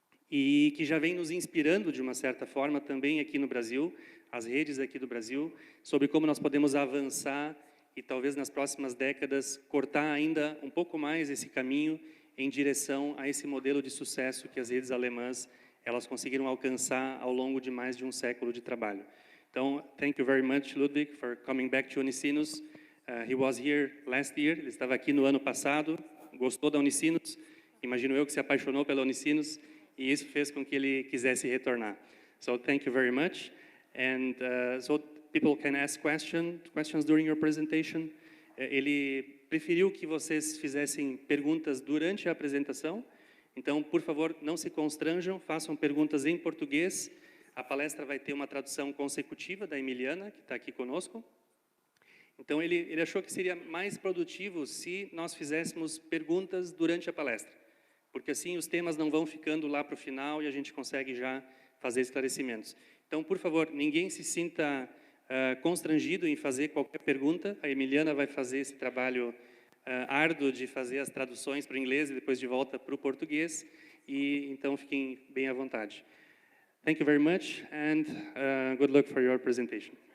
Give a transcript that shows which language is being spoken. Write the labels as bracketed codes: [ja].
[pt] e que já vem nos inspirando, de uma certa forma, também aqui no Brasil, as redes aqui do Brasil, sobre como nós podemos avançar e talvez nas próximas décadas cortar ainda um pouco mais esse caminho em direção a esse modelo de sucesso que as redes alemãs elas conseguiram alcançar ao longo de mais de um século de trabalho. Então, [en] thank you very much, Ludwig, for coming back to Unicinos. He was here last year, [pt] ele estava aqui no ano passado, gostou da Unicinos, imagino eu que se apaixonou pela Unicinos, e isso fez com que ele quisesse retornar. [en] So, thank you very much. And so, people can ask questions during your presentation. [pt] Ele preferiu que vocês fizessem perguntas durante a apresentação. Então, por favor, não se constranjam, façam perguntas em português. A palestra vai ter uma tradução consecutiva da Emiliana, que está aqui conosco. Então, ele achou que seria mais produtivo se nós fizéssemos perguntas durante a palestra, porque assim os temas não vão ficando lá para o final e a gente consegue já fazer esclarecimentos. Então, por favor, ninguém se sinta constrangido em fazer qualquer pergunta. A Emiliana vai fazer esse trabalho árduo de fazer as traduções para o inglês e depois de volta para o português, e então fiquem bem à vontade. [en] Thank you very much, and good luck for your presentation.